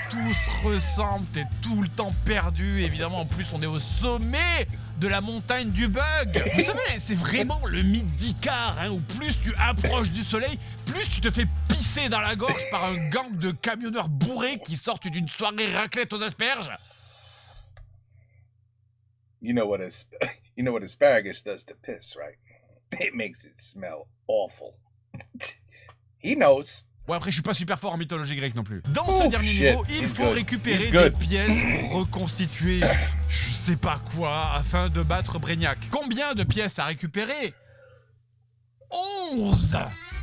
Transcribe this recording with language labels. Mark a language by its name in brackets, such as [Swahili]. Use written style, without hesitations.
[French] Tout se ressemble, t'es tout le temps perdu. Évidemment, en plus, on est au sommet de la montagne du bug. Vous savez, c'est vraiment le mythe d'Icare, hein, où plus tu approches du soleil, plus tu te fais pisser dans la gorge par un gang de camionneurs bourrés qui sortent d'une soirée raclette aux asperges. [English] You know what asparagus does to piss, right? It makes it smell awful. He knows. [French] Bon, après, je suis pas super fort en mythologie grecque non plus. Dans ce dernier niveau, il faut récupérer [English] He's good. [French] pièces pour reconstituer je sais pas quoi afin de battre Brainiac. Combien de pièces à récupérer ?